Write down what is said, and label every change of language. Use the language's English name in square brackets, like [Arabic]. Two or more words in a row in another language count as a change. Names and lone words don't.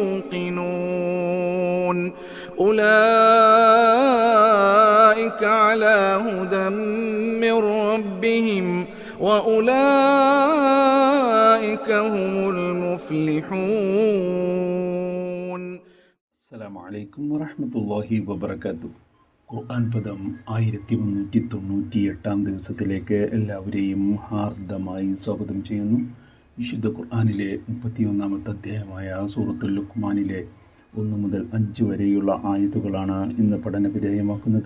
[Arabic] يوقنون أولئك على هدى من ربهم وأولئك هم المفلحون. السلام عليكم ورحمة الله وبركاته. [Malayalam] ഖുർആൻ പദം 1398 ദിവസത്തിലേക്ക് എല്ലാവരെയും ഹാർദമായി സ്വാഗതം ചെയ്യുന്നു. വിശുദ്ധ ഖുർആനിലെ 31-ാമത്തെ അധ്യായമായ സൂറത്തുൽ ലുഖ്മാനിലെ 1 മുതൽ 5 വരെയുള്ള ആയത്തുകളാണ് ഇന്ന് പഠന വിധേയമാക്കുന്നത്.